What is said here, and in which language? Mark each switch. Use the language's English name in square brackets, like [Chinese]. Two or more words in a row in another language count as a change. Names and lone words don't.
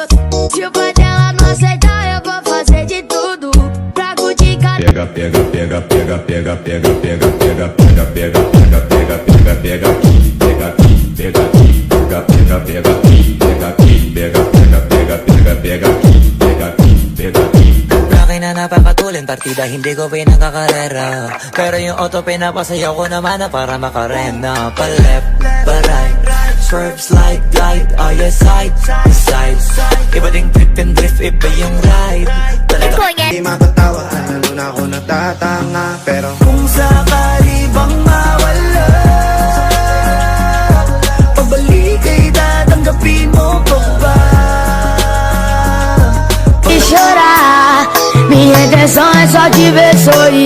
[Portuguese] Se o pai dela não aceitar, eu vou fazer de tudo pra curtir cada... Pega, pega, pega, pega, pega, pega, pega, pega, pega, pega, pega, pega, pega, pega aqui, pega aqui, pega aqui, pega, pega, pega aqui, pega aqui, pega, pega, pega, pega, pega aqui, pega aqui, pega aqui. [Filipino] Akin na napapatulin partida, hindi ko pinakakarera. Pero yung auto pinapasayaw ko naman na para makarena. Pa-left, [English] pa-right, swerve, slide, glide. Oh yeah, side, side. [Filipino] Iba ding [English] trip and drift, [Filipino] iba yung ride. Talaga Di matatawa, lalo na ako natatanga. Pero kung sakali bang mawala, pabalik ay tatanggapin mo pa ba? [Portuguese] E chorar, minha intenção é só te ver sorrir.